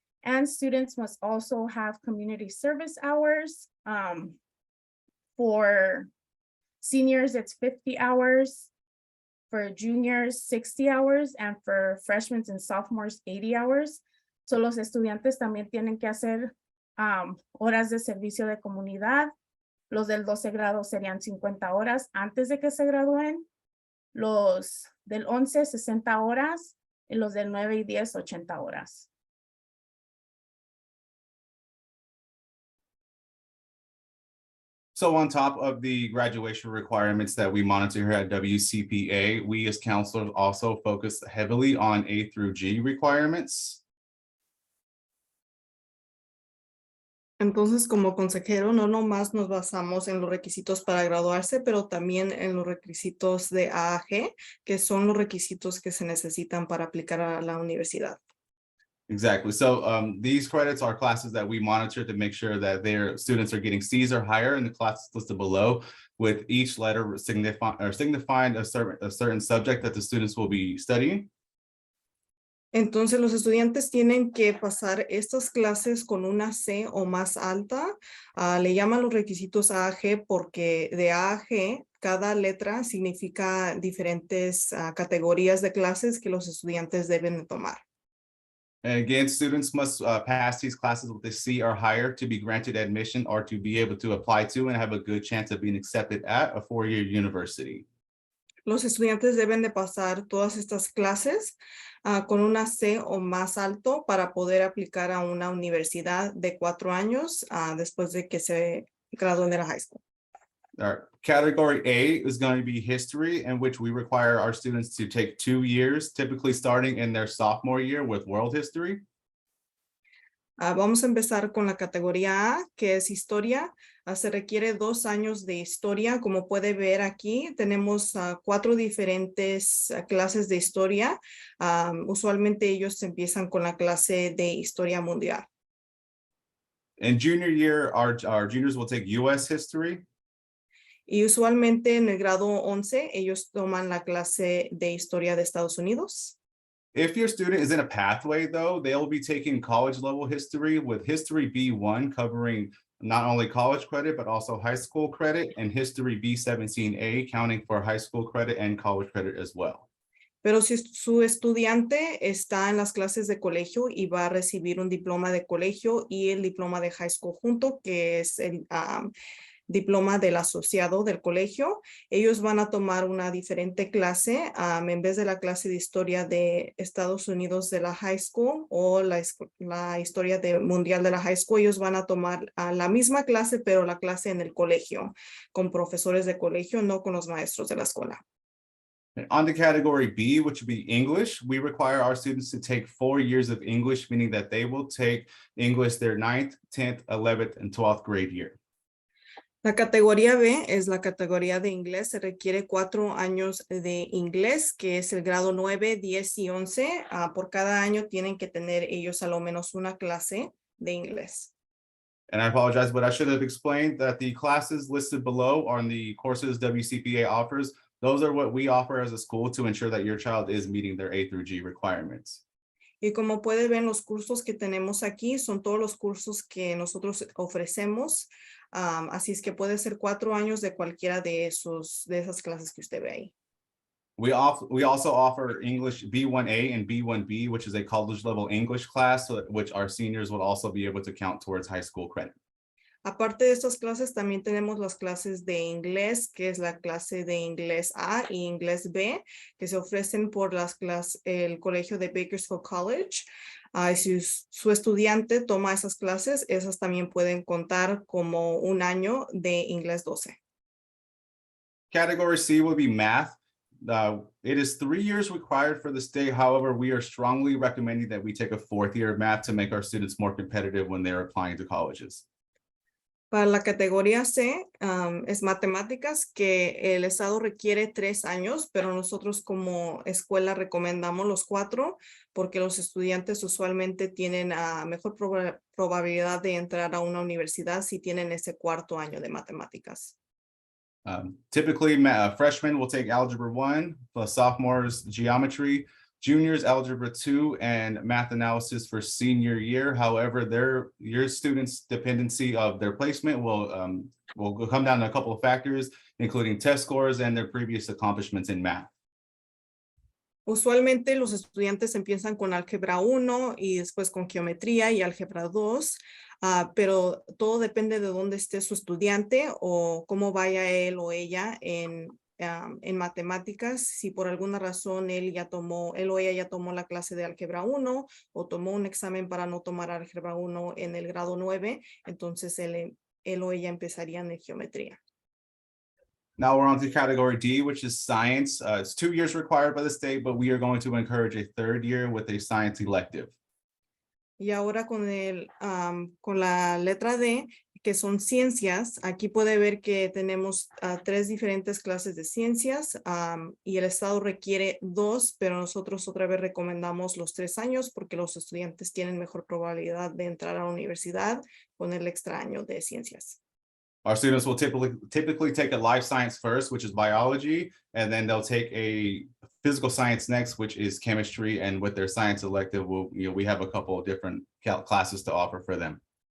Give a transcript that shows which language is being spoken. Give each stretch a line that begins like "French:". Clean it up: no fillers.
English: And students must also have community service hours. For seniors, it's 50 hours. for juniors 60 hours, and for freshmen and sophomores 80 hours.
Spanish: So los estudiantes también tienen que hacer horas de servicio de comunidad. Los del 12 grado serían 50 horas antes de que se gradúen. Los del 11, 60 horas. Y los del 9 y 10, 80 horas.
English: So on top of the graduation requirements that we monitor here at WCPA, we as counselors also focus heavily on A through G requirements.
Spanish: Entonces, como consejero, no nomás nos basamos en los requisitos para graduarse, pero también en los requisitos de A a G, que son los requisitos que se necesitan para aplicar a la universidad.
English: Exactly. So these credits are classes that we monitor to make sure that their students are getting C's or higher in the classes listed below, with each letter signifying a certain subject that the students will be studying.
Spanish: Entonces, los estudiantes tienen que pasar estas clases con una C o más alta. Le llaman los requisitos A a G porque de A a G, cada letra significa diferentes categorías de clases que los estudiantes deben de tomar.
English: And again, students must pass these classes with a C or higher to be granted admission or to be able to apply to and have a good chance of being accepted at a four-year university.
Spanish: Los estudiantes deben de pasar todas estas clases con una C o más alto para poder aplicar a una universidad de 4 años después de que se gradúen de la high school.
English: Our category A is going to be history, in which we require our students to take 2 years, typically starting in their sophomore year with world history.
Spanish: Vamos a empezar con la categoría A, que es historia. Se requiere 2 años de historia. Como puede ver aquí, tenemos 4 diferentes clases de historia. Usualmente ellos empiezan con la clase de historia mundial.
English: In junior year, our juniors will take US history.
Spanish: Y usualmente en el grado 11, ellos toman la clase de historia de Estados Unidos.
English: If your student is in a pathway, though, they'll be taking college level history with history B1 covering not only college credit, but also high school credit, and history B17A counting for high school credit and college credit as well.
Spanish: Pero si su estudiante está en las clases de colegio y va a recibir un diploma de colegio y el diploma de high school junto, que es el diploma del asociado del colegio, ellos van a tomar una diferente clase. En vez de la clase de historia de Estados Unidos de la high school o la historia mundial de la high school, ellos van a tomar la misma clase, pero la clase en el colegio, con profesores de colegio, no con los maestros de la escuela.
English: And on to category B, which would be English, we require our students to take 4 years of English, meaning that they will take English their 9th, 10th, 11th, and 12th grade year.
Spanish: La categoría B es la categoría de inglés. Se requiere 4 años de inglés, que es el grado 9, 10 y 11. Por cada año tienen que tener ellos a lo menos una clase de inglés.
English: And I apologize, but I should have explained that the classes listed below are the courses WCPA offers. Those are what we offer as a school to ensure that your child is meeting their A through G requirements.
Spanish: Y como puede ver, los cursos que tenemos aquí son todos los cursos que nosotros ofrecemos. Así es que puede ser 4 años de cualquiera de esas clases que usted ve ahí.
English: We also offer English B1A and B1B, which is a college level English class, which our seniors will also be able to count towards high school credit.
Spanish: Aparte de estas clases, también tenemos las clases de inglés, que es la clase de inglés A y inglés B, que se ofrecen por el colegio de Bakersfield College. Si su estudiante toma esas clases, esas también pueden contar como un año de inglés 12.
English: Category C will be math. It is 3 years required for the state. However, we are strongly recommending that we take a 4th year of math to make our students more competitive when they're applying to colleges.
Spanish: Para la categoría C es matemáticas, que el estado requiere 3 años, pero nosotros como escuela recomendamos los 4 porque los estudiantes usualmente tienen mejor probabilidad de entrar a una universidad si tienen ese 4º año de matemáticas.
English: Typically, freshmen will take Algebra 1, plus sophomores geometry, juniors algebra 2, and math analysis for senior year. However, your students' dependency of their placement will come down to a couple of factors, including test scores and their previous accomplishments in math.
Spanish: Usualmente los estudiantes empiezan con álgebra 1 y después con geometría y álgebra 2, pero todo depende de dónde esté su estudiante o cómo vaya él o ella en matemáticas. Si por alguna razón él o ella ya tomó la clase de álgebra 1 o tomó un examen para no tomar álgebra 1 en el grado 9, entonces él o ella empezarían en geometría.
English: Now we're on to category D, which is science. It's 2 years required by the state, but we are going to encourage a third year with a science elective.
Spanish: Y ahora con la letra D, que son ciencias, aquí puede ver que tenemos 3 diferentes clases de ciencias y el estado requiere 2, pero nosotros otra vez recomendamos los 3 años porque los estudiantes tienen mejor probabilidad de entrar a la universidad con el extra año de ciencias.
English: Our students will typically take a life science first, which is biology, and then they'll take a physical science next, which is chemistry. And with their science elective, we have a couple of different classes to offer for them.